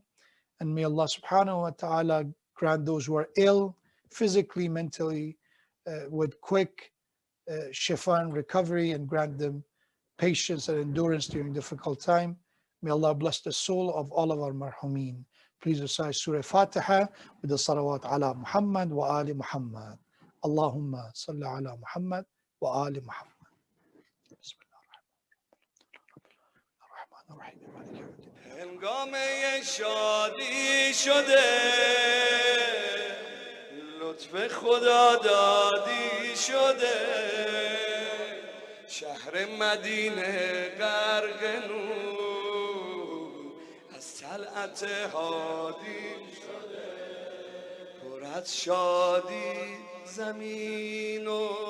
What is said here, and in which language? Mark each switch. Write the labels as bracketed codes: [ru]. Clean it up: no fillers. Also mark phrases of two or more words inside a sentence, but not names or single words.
[en] And may Allah [ar] سبحانه وتعالى [en] grant those who are ill, physically, mentally, with quick shifa and recovery, and grant them patience and endurance during difficult time. May Allah bless the soul of all of our marhumeen. Please recite Surah Fatiha with the [ar] صلوات على محمد وآل محمد. اللهم صل على محمد وآل محمد. [fa] هنگامه شادی شده لطف خدا دادی شده شهر مدینه غرق نور از طلعت هادی شده پر از شادی زمین و